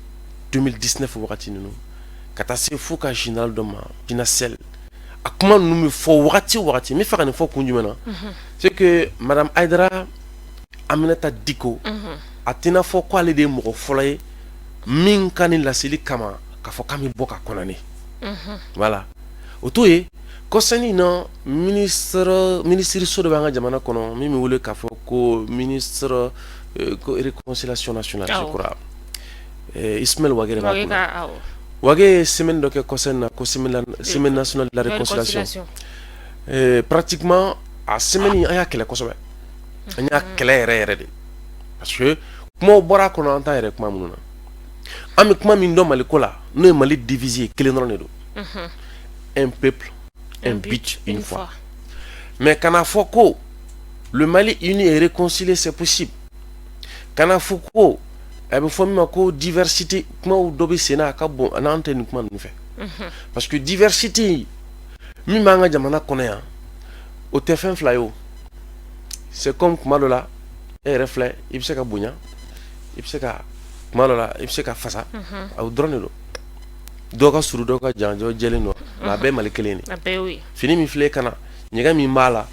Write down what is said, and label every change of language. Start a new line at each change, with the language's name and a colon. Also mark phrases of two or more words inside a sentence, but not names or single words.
Bambara: 2019 wagati ninnu ka taa se fo ka général dɔ ma Pinasel a kuma ninnu bɛ fɔ wagati o wagati n bɛ fɛ ka nin fɔ kun jumɛn na
French: c'est que
Bambara: madame Aïdara Aminata Dicko a tɛna fɔ ko ale de ye mɔgɔ fɔlɔ ye min ka nin laseli kama k'a fɔ k'an bɛ bɔ ka kɔnɔni voilà o to ye kɔsɛni na minisiri so dɔ bɛ an ka jamana kɔnɔ min bɛ wele k'a fɔ ko ministre ko
French: réconciliation nationale je crois
Bambara: Ismaël Ouattara b'a kɔnɔ Ouattara ye semaine dɔ kɛ kɔsɛni na ko
French: semaine nationale de la réconciliation
Bambara: pratiquement a semaine an y'a kɛlɛ kosɛbɛ an y'a kɛlɛ yɛrɛ yɛrɛ de
French: parce que
Bambara: kumaw bɔra a kɔnɔ an t'a yɛrɛ kuma minnu na an bɛ kuma min dɔn Mali ko la n'o ye Mali divisé kelen dɔrɔn de don
French: un peuple un but une foi mais
Bambara: kana fɔ ko
French: le Mali uni et réconcilié c'est possible
Bambara: kana fɔ ko a bɛ fɔ min ma ko
French: diversité
Bambara: kumaw dɔ bɛ sen na a ka bon n'an tɛ nin kuma ninnu fɛ
French: parce que
Bambara: diversité min b'an ka jamana kɔnɔ yan o tɛ fɛn fila ye o
French: c'est comme
Bambara: kuma dɔ la e yɛrɛ filɛ i bɛ se ka bonya i bɛ se ka kuma dɔ la i bɛ se ka fasa o dɔrɔn de don dɔw ka surun dɔw ka jan dɔw jɛlen don nka a bɛɛ ye Mali kelen de fini min filɛ kana ɲɛgɛn min b'a la